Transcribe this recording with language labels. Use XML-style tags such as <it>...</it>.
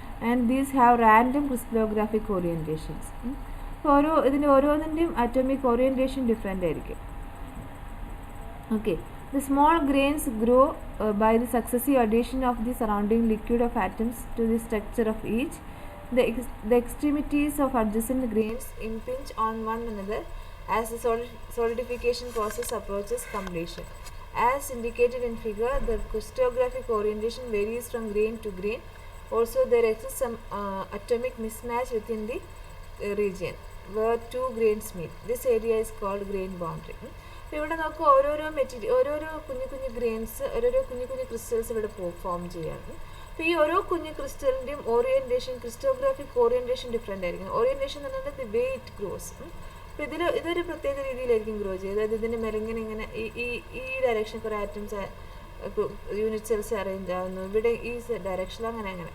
<en>And these have random crystallographic orientations.</en> <ml>അപ്പോൾ ഇതിൻ്റെ ഓരോന്നിൻ്റെയും അറ്റോമിക് ഓറിയൻറ്റേഷൻ ഡിഫറെൻ്റ് ആയിരിക്കും.</ml> <en>Okay, the small grains grow by the successive addition of the surrounding liquid of atoms to the structure of each. The extremities of adjacent grains impinge on one another as the solidification process approaches completion. As indicated in figure, the crystallographic orientation varies from grain to grain. Also, there exists some atomic mismatch within the region where two grains meet. This area is called grain boundary.</en> <ml>ഇവിടെ നമുക്ക് ഓരോരോ കുഞ്ഞു കുഞ്ഞു grains, ഓരോരോ കുഞ്ഞു കുഞ്ഞു crystals ഇവിടെ form ചെയ്യാണ്. അപ്പോൾ ഈ ഓരോ കുഞ്ഞു ക്രിസ്റ്റലിൻ്റെയും ഓറിയൻറ്റേഷൻ, ക്രിസ്റ്റോഗ്രാഫിക് ഓറിയൻറ്റേഷൻ ഡിഫറെൻ്റ് ആയിരിക്കും. ഓറിയൻറ്റേഷൻ എന്ന് പറഞ്ഞാൽ</ml> <en>The way it grows.</en> <ml>അപ്പോൾ ഇതൊരു പ്രത്യേക രീതിയിലായിരിക്കും ഗ്രോ ചെയ്യുക. അതായത് ഇതിൻ്റെ മെലിങ്ങനെ ഇങ്ങനെ ഈ ഡയറക്ഷൻ കുറേ ആറ്റംസ് യൂണിറ്റ് സെൽസ് അറേഞ്ച് ആവുന്നു, ഇവിടെ ഈ ഡയറക്ഷനിൽ അങ്ങനെ.</ml>